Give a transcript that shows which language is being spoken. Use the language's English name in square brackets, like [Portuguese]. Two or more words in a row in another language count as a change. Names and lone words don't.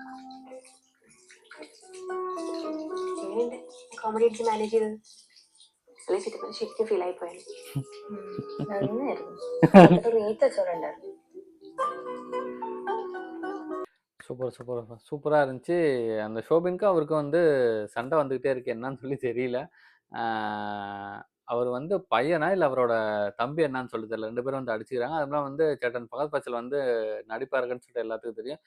[Malayalam] കോമഡി അടിച്ച് മാനേജ് ചെയ്തത് അല്ലെ ചിറ്റപ്പൻ ശരിക്കും ഫീൽ ആയി പോയത്. നന്നായിരുന്നു. റീത്ത് വെച്ചോണ്ടായിരുന്നു. [Tamil] சூப்பராக இருந்துச்சு. அந்த ஷோபினுக்கும் அவருக்கும் வந்து சண்டை வந்துக்கிட்டே இருக்கு. என்னன்னு சொல்லி தெரியல. அவர் வந்து பையனா இல்லை அவரோட தம்பி என்னன்னு சொல்லி தெரியல. 2 பேரும் வந்து அடிச்சுக்கிறாங்க. அதெல்லாம் வந்து சேட்டன் ஃபகத் ஃபாசில் வந்து நடிப்பாருன்னு சொல்லிட்டு எல்லாத்துக்கும் தெரியும்.